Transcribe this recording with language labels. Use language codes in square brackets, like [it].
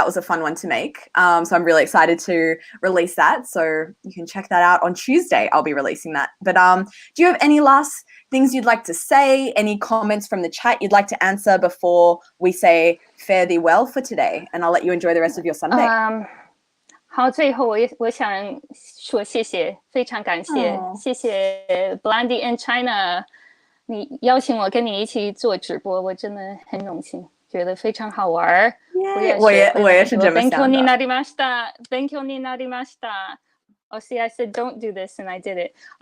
[en] That was a fun one to make. So I'm really excited to release that. So you can check that out on Tuesday. I'll be releasing that. But do you have any last things you'd like to say? Any comments from the chat you'd like to answer before we say fare thee well for today? And I'll let you enjoy the rest of your Sunday. [zh] 好，最后我想说谢谢，非常感谢，谢谢 Blondie in China， 你邀请我跟你一起做直播，我真的很荣幸，觉得非常好玩。我也是这么想的。 [ja] 勉強になりました。勉強になりました。 [en] Oh, see, I said don't do this, and I did it.